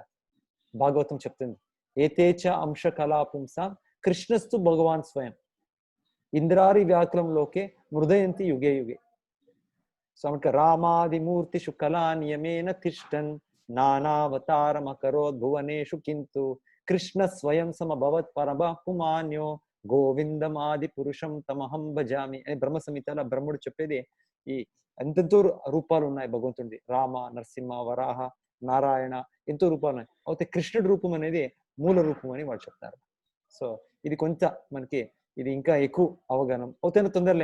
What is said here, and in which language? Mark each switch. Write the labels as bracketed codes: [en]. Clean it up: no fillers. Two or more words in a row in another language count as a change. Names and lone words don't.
[te] భాగవతం చెప్తుంది, [sa] ఏతేచ అంశ కళాపుంసాం కృష్ణస్తు భగవాన్ స్వయం ఇంద్రారి వ్యాకులంలోకే మృదయంతి యుగే యుగే. సో రామాదిమూర్తి కళా నియమేన తిష్టన్ నానావతారమకరోద్ భువనేషు కింతు కృష్ణ స్వయం సమభవత్ పరమపుమాన్యో గోవిందమాది పురుషం తమహం భజామి [te] అని బ్రహ్మ సంహితలో బ్రహ్ముడు చెప్పేది. ఈ ఎంతెంతో రూపాలు ఉన్నాయి భగవంతుడి. రామ, నరసింహ, వరాహ, నారాయణ, ఎంతో రూపాలు ఉన్నాయి. అయితే కృష్ణుడి రూపం అనేది మూల రూపం అని వాళ్ళు చెప్తారు. సో ఇది కొంత మనకి ఇది ఇంకా ఎక్కువ అవగాహన అవుతాయి తొందరలే.